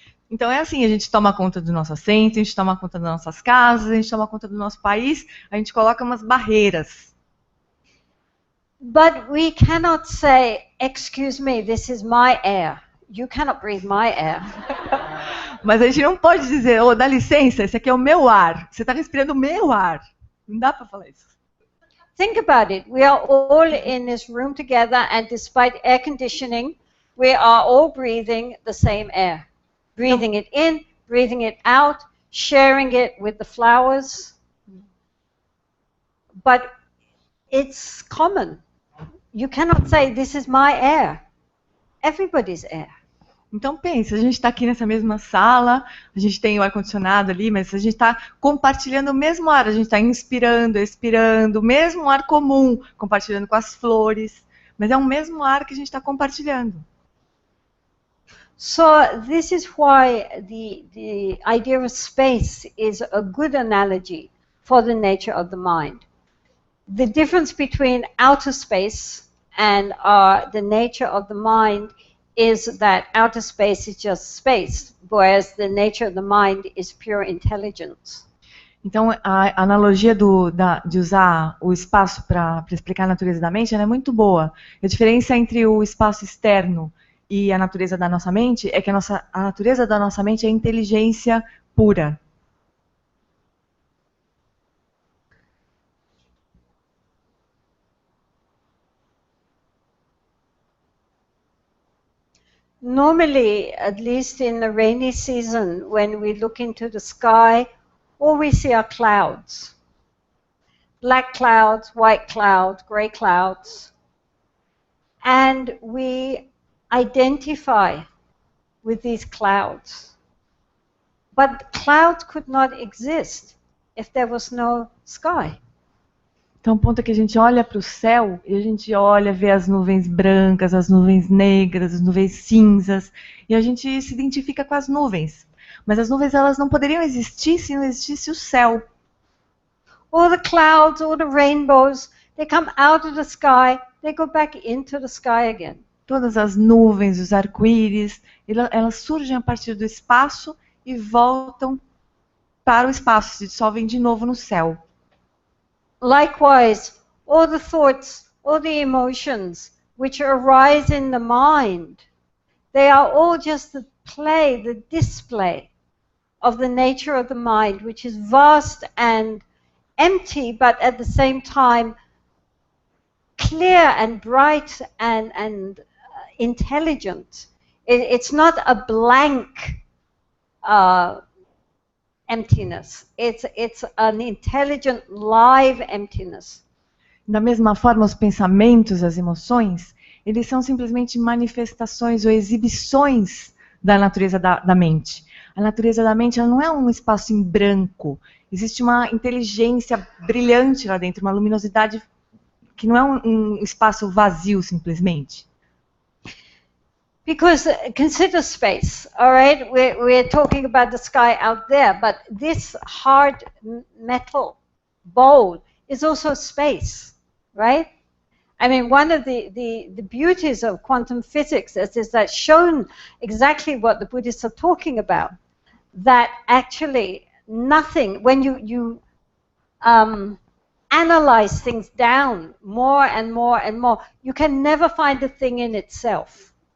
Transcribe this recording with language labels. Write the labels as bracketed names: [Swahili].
[Portuguese] Então é assim, a gente toma conta do nosso assento, a gente toma conta das nossas casas, a gente toma conta do nosso país, a gente coloca umas barreiras. [English] But we cannot say, excuse me, this is my air. You cannot breathe my air. [Portuguese] Mas a gente não pode dizer, dá licença, esse aqui é o meu ar. Você está respirando o meu ar. Não dá para falar isso. [English] Think about it. We are all in this room together, and despite air conditioning, we are all breathing the same air. Breathing it in, breathing it out, sharing it with the flowers. But it's common. You cannot say, this is my air. Everybody's air. [Portuguese] Então pensa, a gente está aqui nessa mesma sala, a gente tem o ar-condicionado ali, mas a gente está compartilhando o mesmo ar, a gente está inspirando, expirando, o mesmo ar comum, compartilhando com as flores, mas é o mesmo ar que a gente está compartilhando. [English] So this is why the idea of space is a good analogy for the nature of the mind. The difference between outer space and the nature of the mind is that outer space is just space, whereas the nature of the mind is pure intelligence. [Portuguese] Então, a analogia de usar o espaço para explicar a natureza da mente, ela é muito boa. A diferença entre o espaço externo e a natureza da nossa mente é que a natureza da nossa mente é inteligência pura. [English] Normally, at least in the rainy season, when we look into the sky, all we see are clouds. Black clouds, white clouds, gray clouds. And we identify with these clouds. But clouds could not exist if there was no sky. [Portuguese] Então, o ponto é que a gente olha para o céu e a gente olha, vê as nuvens brancas, as nuvens negras, as nuvens cinzas, e a gente se identifica com as nuvens. Mas as nuvens, elas não poderiam existir se não existisse o céu. [English] All the clouds, all the rainbows, they come out of the sky, they go back into the sky again. [Portuguese] Todas as nuvens, os arco-íris, elas surgem a partir do espaço e voltam para o espaço, se dissolvem de novo no céu. [English] Likewise, all the thoughts, all the emotions which arise in the mind, they are all just the play, the display of the nature of the mind, which is vast and empty, but at the same time clear and bright and intelligent. It's not a blank emptiness. It's an intelligent, live emptiness. [Portuguese] Da mesma forma, os pensamentos, as emoções, eles são simplesmente manifestações ou exibições da natureza da mente. A natureza da mente, ela não é um espaço em branco. Existe uma inteligência brilhante lá dentro, uma luminosidade que não é um espaço vazio simplesmente. [English] Because consider space, all right? We're talking about the sky out there, but this hard metal bowl is also space, right? I mean, one of the beauties of quantum physics is that shown exactly what the Buddhists are talking about, that actually nothing, when you analyze things down more and more and more, you can never find a thing in itself.